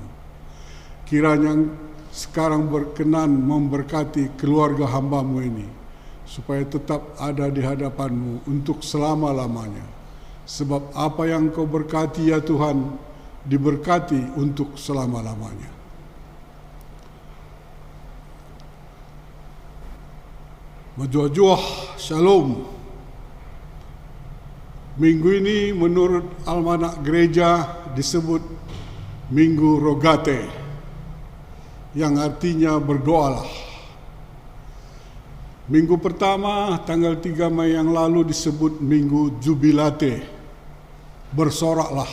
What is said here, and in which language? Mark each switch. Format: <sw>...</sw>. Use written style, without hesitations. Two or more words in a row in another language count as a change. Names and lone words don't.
<id>Kiranya sekarang berkenan memberkati keluarga hamba-Mu ini, supaya tetap ada di hadapan-Mu untuk selama-lamanya. Sebab apa yang Kau berkati ya Tuhan, diberkati untuk selama-lamanya.</id> <btx>Majuah-juah, Shalom.</btx> <id>Minggu ini menurut almanak gereja disebut Minggu Rogate, yang artinya berdoalah. Minggu pertama tanggal 3 Mei yang lalu disebut Minggu Jubilate, bersoraklah.</id>